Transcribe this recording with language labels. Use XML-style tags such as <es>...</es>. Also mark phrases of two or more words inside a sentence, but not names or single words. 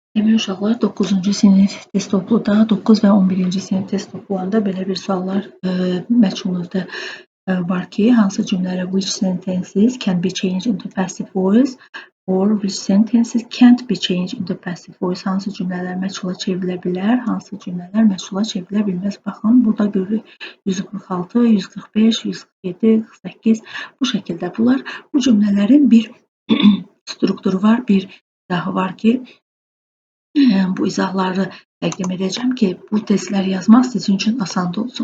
<az>Demək uşaqlar 9-cu sinif test topluda 9 və 11-ci sinif test toplularında belə bir suallar məchulunuzda var ki, hansı cümlələr</az> <en>which sentences can be changed into passive voice or which sentences can't be changed into passive voice.</en> <az>Hansı cümlələr məchula çevrilə bilər, hansı cümlələr məchula çevrilə bilməz. Baxın, burada görürük 146, 145, 147, 48 bu şəkildə. Bunlar bu cümlələrin bir strukturu var, bir izahı var ki, bu izahları təqdim edəcəm ki, bu testləri yazmaq sizin üçün asan olsun.</az>